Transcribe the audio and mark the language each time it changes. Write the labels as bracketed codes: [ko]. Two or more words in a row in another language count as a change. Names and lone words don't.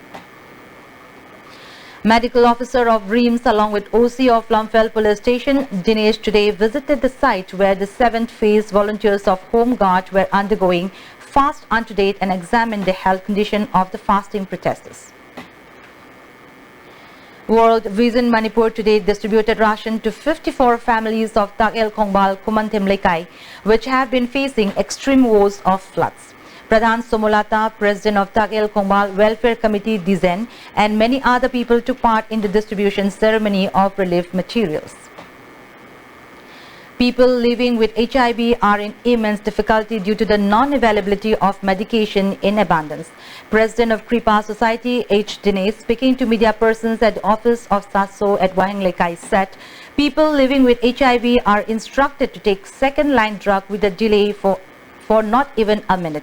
[en] Medical officer of Reams along with OC of Lumfell Police Station, Dinesh, today visited the site where the 7th phase volunteers of Home Guard were undergoing fast unto date and examined the health condition of the fasting protesters. World Vision Manipur today distributed ration to 54 families of Tagel Kongbal Kumantim Lekai, which have been facing extreme woes of floods. Pradhan Somolata, president of Tagel Kongbal Welfare Committee Dizen, and many other people took part in the distribution ceremony of relief materials. People living with HIV are in immense difficulty due to the non-availability of medication in abundance. President of Kripa Society, H. Dinesh, speaking to media persons at the office of SASO at Wahinglekai, said people living with HIV are instructed to take second-line drug with a delay for not even a minute.